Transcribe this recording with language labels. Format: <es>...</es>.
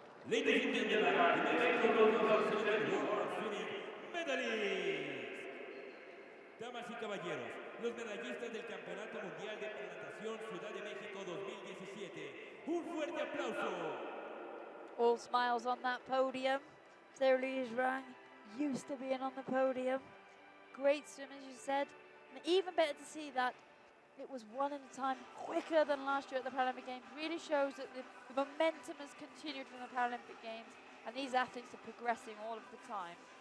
<en>Ladies and gentlemen, the Mexico 2017 World Swimming medalists.</en> <es>Damas y caballeros, los medallistas del Campeonato Mundial de Natación Ciudad de México 2017. Un fuerte aplauso.</es> <en>All smiles on that podium. Sarah Louise Rung used to being on the podium. Great swim, as you said. And even better to see that it was one at a time, quicker than last year at the Paralympic Games. Really shows that the momentum has continued from the Paralympic Games, and these athletes are progressing all of the time.</en>